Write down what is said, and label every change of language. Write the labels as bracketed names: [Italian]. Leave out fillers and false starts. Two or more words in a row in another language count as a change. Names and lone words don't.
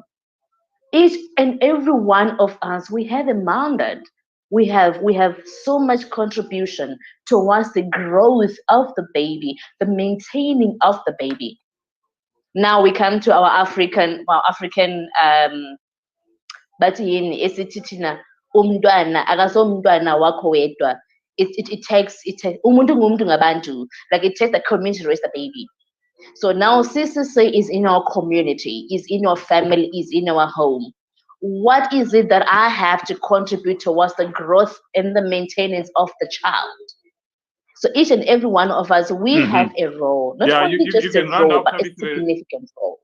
[English] Each and every one of us, we have a mandate. We have so much contribution towards the growth of the baby, the maintaining of the baby. Now we come to our African but [North Ndebele] yini esithi thina umntwana akasomntwana wakho wedwa. [English] It takes [North Ndebele] umuntu ngumuntu ngabantu, [English] like it takes the community to raise the baby. So now CCC is in our community, is in our family, is in our home. What is it that I have to contribute towards the growth and the maintenance of the child? So each and every one of us, we have a role, not only just a role, but a significant role.